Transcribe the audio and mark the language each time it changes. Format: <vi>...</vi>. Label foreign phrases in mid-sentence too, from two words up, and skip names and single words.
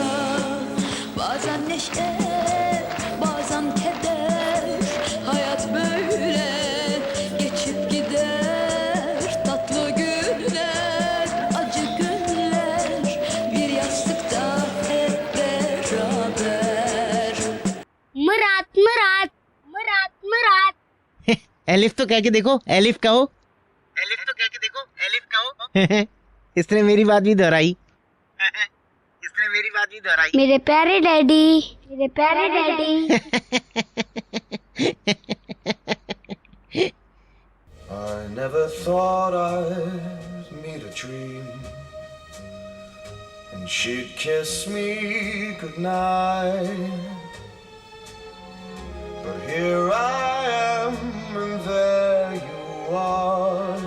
<tr>Bazen neşe, bazen keder, hayat böyle geçip gider. Tatlı günler, acı günler, bir yastıkta hep beraber.</tr> <hi>मुराद मुराद मुराद मुराद। एलिफ तो कह के देखो, एलिफ कहो। एलिफ तो कह के देखो, एलिफ कहो। इसने मेरी बात भी दोहराई। इसने मेरी बात भी दोहराई। मेरे प्यारे डैडी, मेरे प्यारे डैडी।</hi> <en>I never thought I'd meet a dream and she'd kiss me goodnight. But here I am and there you are.</en>